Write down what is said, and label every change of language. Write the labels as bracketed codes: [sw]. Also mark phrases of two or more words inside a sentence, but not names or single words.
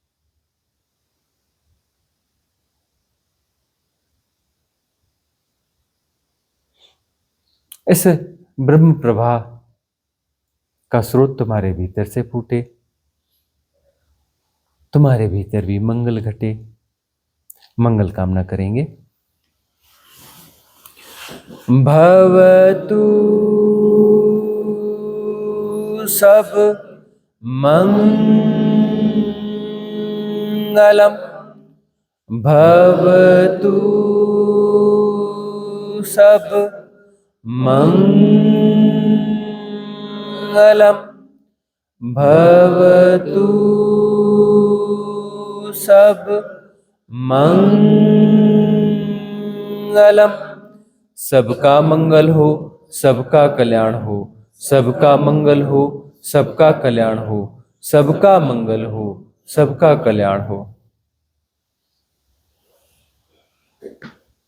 [hi] इस ब्रह्म प्रवाह का स्रोत तुम्हारे भीतर से फूटे, तुम्हारे भीतर भी मंगल घटे। मंगल कामना करेंगे। [pi] भवतु सब मंगलम, भवतु सब मंगलम, भवतु सब मंगलम। [hi] सबका मंगल हो, सबका कल्याण हो, सबका मंगल हो, सबका कल्याण हो, सबका मंगल हो, सबका कल्याण हो।